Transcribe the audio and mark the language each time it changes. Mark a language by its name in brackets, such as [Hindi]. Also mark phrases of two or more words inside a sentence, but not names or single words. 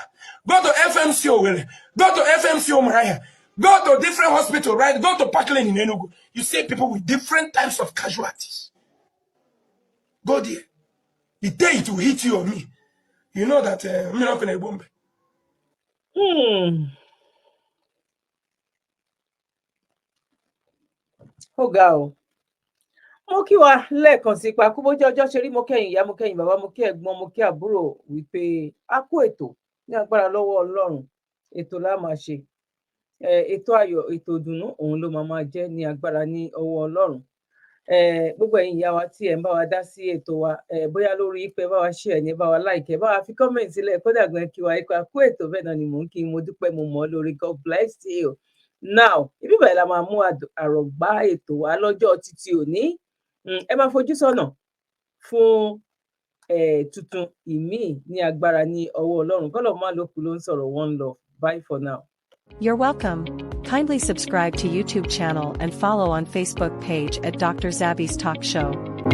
[English] Go to FMCO. Go to FMCO Maraya. Go to different hospital, right? Go to Parkland in Enugu. You see people with different types of casualties. Go there. The day it will hit you or me, you know that I'm not going to bomb. [Yoruba] Ó ga o. Mo kí wa lẹ́ẹ̀kan sí pa kú bójú ọjọ́ ṣe rí, mo kẹ́yìn ìyá, mo kẹ́yìn bàbá, mo kí ẹ̀gbọ́n, mo kí àbúrò wípé a kú ètò ní agbára lọ́wọ́ Ọlọ́run. Ètò la máa ṣe. Ètò ayọ̀, ètò ìdùnnú òun ló máa jẹ́ ní agbára ní ọwọ́ Ọlọ́run. Gbogbo ẹ̀yin ìyá wa tí ẹ ń bá wa dá sí ètò wa, bóyá lórí pé bá wa share ní, bá wa like, bá wa fi comment sílẹ̀, kódà gan kí wa ipa kú ètò, bẹ́ẹ̀ náà ni mò ń kí, mo dúpẹ́, mo mọ̀ ọ́ lórí. [English] God bless you. [Yoruba] Now ibi báyìí la máa mú àrògbá ètò wa lọ́jọ́ títí òní. Ẹ máa fojú sọ́nà fún tuntun ìmíì ní agbára ní ọwọ́ Ọlọ́run. Kọ́lọ̀ máa lókun ló ń sọ̀rọ̀. [English] One love. Bye for now. You're welcome. Kindly subscribe to YouTube channel and follow on Facebook page at Dr. Zabby's Talk Show.